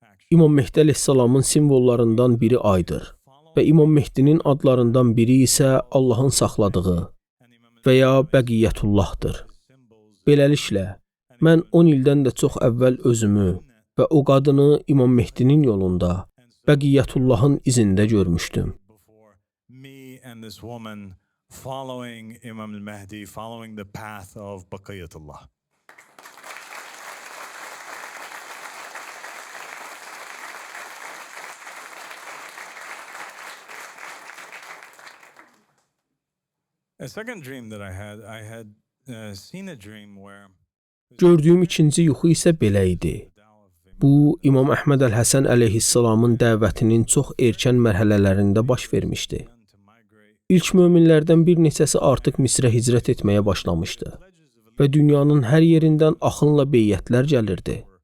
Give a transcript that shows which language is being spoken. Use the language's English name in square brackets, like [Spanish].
[Azerbaijani] İmam Mehdi əleyhissalamın simvollarından biri aydır və İmam Mehdinin adlarından biri isə Allahın saxladığı və ya Bəqiyyətullahdır. Beləliklə, mən 10 ildən də çox əvvəl özümü və o qadını İmam Mehdinin yolunda, Bəqiyyətullahın izində görmüşdüm. [English] Me and this woman following Imam al-Mahdi, following the path of Baqiyatullah. A second dream that I had seen a dream where [Azerbaijani] Gördüyüm ikinci yuxu isə belə idi. Bu, İmam Əhməd Əl-Həsən əleyhissalamın dəvətinin çox erkən mərhələlərində baş vermişdi. İlk möminlərdən bir neçəsi artıq Misrə hicrət etməyə başlamışdı və dünyanın hər yerindən axınla beyyətlər gəlirdi.